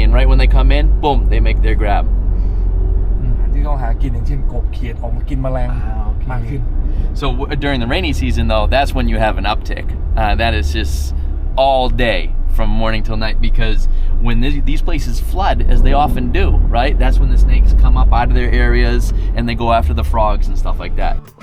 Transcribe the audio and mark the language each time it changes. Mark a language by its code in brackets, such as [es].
[en] And right when they come in, boom, they make their grab. [th] ที่เขาหากินอย่างเช่นกบเขียดออกมากินแมลงมากขึ้น [en] So during the rainy season, though, that's when you have an uptick. That is just all day from morning till night, because when these places flood, as they often do, right? That's when the snakes come up out of their areas and they go after the frogs and stuff like that.